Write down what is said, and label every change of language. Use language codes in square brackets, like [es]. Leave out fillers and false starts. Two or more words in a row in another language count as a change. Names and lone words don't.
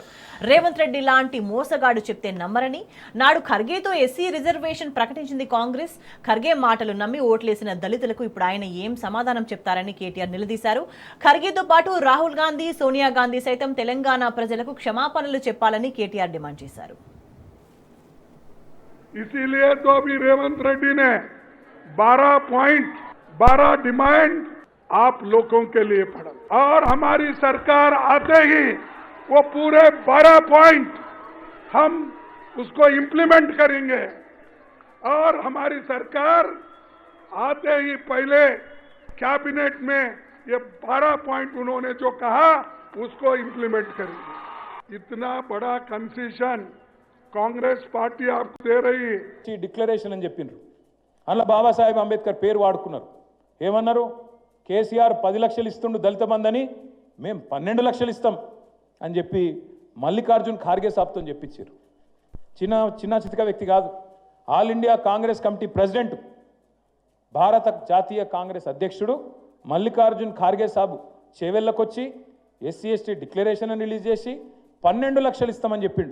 [te] రేవంత్ రెడ్డి లాంటి మోసగాడు చెప్తే నమ్మరని, నాడు ఖర్గేతో ఎస్సీ రిజర్వేషన్ ప్రకటించింది కాంగ్రెస్. ఖర్గే మాటలు నమ్మి ఓట్లేసిన దళితులకు ఇప్పుడు ఆయన ఏం సమాధానం చెప్తారని కేటీఆర్ నిలదీశారు. ఖర్గేతో పాటు రాహుల్ గాంధీ, సోనియా గాంధీ సైతం తెలంగాణ ప్రజలకు క్షమాపణలు చెప్పాలని కేటీఆర్ డిమాండ్ చేశారు. [hi] इसीलिए तो अभी रेवंत रेड्डी ने 12 पॉइंट 12 डिमांड आप लोगों के लिए पड़ा और हमारी सरकार आते ही वो पूरे 12 पॉइंट हम उसको इम्प्लीमेंट करेंगे और हमारी सरकार आते ही पहले कैबिनेट में ये 12 पॉइंट उन्होंने जो कहा उसको इम्प्लीमेंट करेंगे. इतना बड़ा कंसेशन కాంగ్రెస్ పార్టీ आपको दे रही है. [te] డిక్లరేషన్ అని చెప్పిండ్రు. అందులో బాబాసాహెబ్ అంబేద్కర్ పేరు వాడుకున్నారు. ఏమన్నారు? కేసీఆర్ 10 లక్షలు ఇస్తుండు దళిత బంధని, మేము 12 లక్షలు ఇస్తాం అని చెప్పి మల్లికార్జున్ ఖార్గే సాబ్తో చెప్పించారు. చిన్న చితిక వ్యక్తి కాదు. ఆల్ ఇండియా కాంగ్రెస్ కమిటీ ప్రెసిడెంట్, భారత జాతీయ కాంగ్రెస్ అధ్యక్షుడు మల్లికార్జున్ ఖార్గే సాబ్ చేవెళ్ళకొచ్చి ఎస్సీ ఎస్టీ డిక్లరేషన్ రిలీజ్ చేసి 12 లక్షలు ఇస్తామని చెప్పిండు.